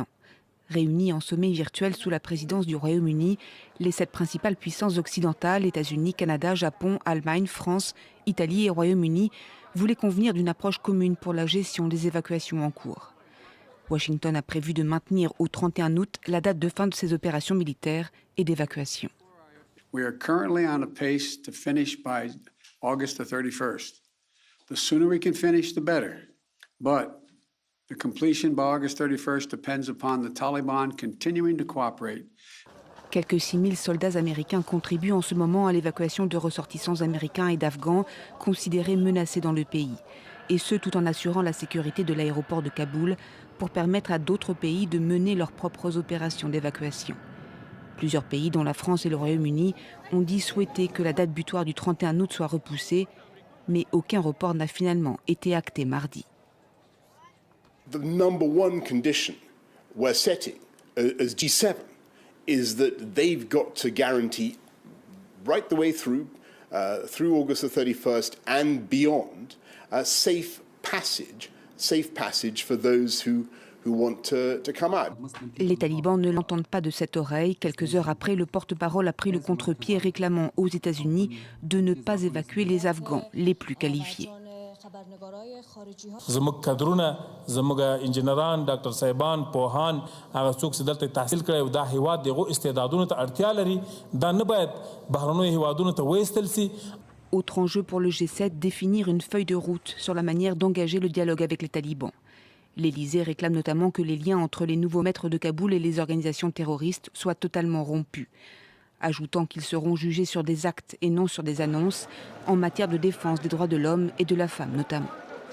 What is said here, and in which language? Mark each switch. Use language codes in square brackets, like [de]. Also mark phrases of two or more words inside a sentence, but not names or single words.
[fr] Réunis en sommet virtuel sous la présidence du Royaume-Uni, les 7 principales puissances occidentales, États-Unis, Canada, Japon, Allemagne, France, Italie et Royaume-Uni, voulaient convenir d'une approche commune pour la gestion des évacuations en cours. Washington a prévu de maintenir au 31 août la date de fin de ces opérations militaires et d'évacuation. [en] We are currently on a pace to finish by August the 31st. The sooner we can finish, the better. But the completion by August 31st depends upon the Taliban continuing to cooperate. [fr] Quelques 6 000 soldats américains contribuent en ce moment à l'évacuation de ressortissants américains et d'Afghans considérés menacés dans le pays. Et ce, tout en assurant la sécurité de l'aéroport de Kaboul pour permettre à d'autres pays de mener leurs propres opérations d'évacuation. Plusieurs pays, dont la France et le Royaume-Uni, ont dit souhaiter que la date butoir du 31 août soit repoussée, mais aucun report n'a finalement été acté mardi. [en] The number one condition we're setting as G7 is that they've got to guarantee right the way through August the 31st and beyond safe passage for those who want to come out. [fr] Les talibans ne l'entendent pas de cette oreille. Quelques heures après, le porte-parole a pris le contre-pied réclamant aux États-Unis de ne pas évacuer les Afghans les plus qualifiés. [ps] زموږ کادرونه زموږ انجینران ډاکټر صاحبان پوهان هغه څوک چې دلته تحصیل کړي او دا هیواد دغه استعدادونو ته اړتیا لري دا نه باید بهرنیو هیوادونو ته وایستل سي. [fr] Autre enjeu pour le G7, définir une feuille de route sur la manière d'engager le dialogue avec les talibans. L'Élysée réclame notamment que les liens entre les nouveaux maîtres de Kaboul et les organisations terroristes soient totalement rompus, ajoutant qu'ils seront jugés sur des actes et non sur des annonces en matière de défense des droits de l'homme et de la femme notamment.